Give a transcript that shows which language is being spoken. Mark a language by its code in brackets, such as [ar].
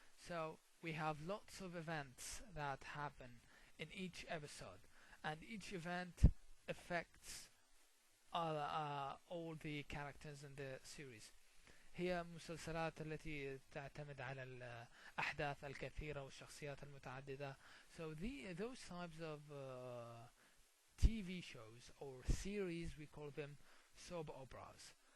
[en] So we have lots of events that happen in each episode, and each event affects all the characters in the series. [ar] هي مسلسلات التي تعتمد على الأحداث الكثيرة والشخصيات المتعددة. [en] So those types of TV shows or series, we call them soap operas.